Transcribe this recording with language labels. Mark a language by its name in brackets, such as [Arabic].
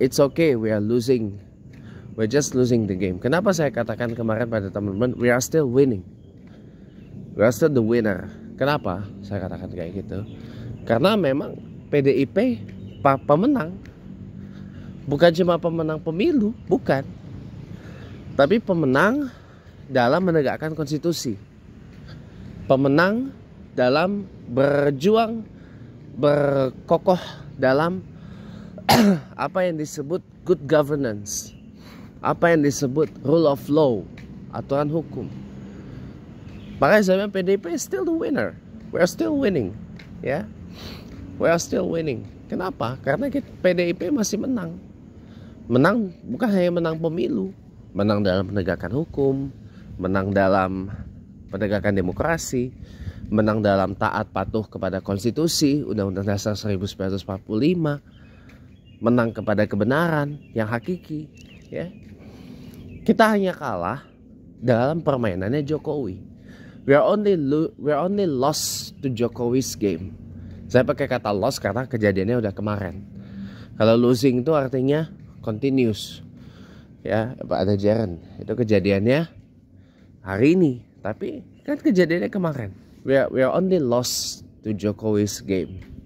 [English] It's okay, we are losing, we're just losing the game. [Indonesian] Kenapa saya katakan kemarin pada teman-teman [English] we are still winning We are still the winner. [Indonesian] Kenapa saya katakan kayak gitu? Karena memang PDIP pemenang. Bukan cuma pemenang pemilu, bukan. Tapi pemenang dalam menegakkan konstitusi. Pemenang dalam berjuang, berkokoh dalam apa yang disebut [English] good governance, [Indonesian] apa yang disebut [English] rule of law, [Indonesian] aturan hukum. Makanya saya bilang [English] PDIP is still the winner. We are still winning, ya. We are still winning. [Indonesian] Kenapa? Karena PDIP masih menang. Menang bukan hanya menang pemilu, menang dalam penegakan hukum, menang dalam penegakan demokrasi, menang dalam taat patuh kepada konstitusi, Undang-Undang Dasar 1945, menang kepada kebenaran yang hakiki, ya. Kita hanya kalah dalam permainannya Jokowi. [English] We are only lost to Jokowi's game. [Indonesian] Saya pakai kata lost karena kejadiannya udah kemarin. Kalau losing itu artinya continuous, ya, Pak ada Jaren. Itu kejadiannya hari ini, tapi kan kejadiannya kemarin. [English] We are only lost to Jokowi's game.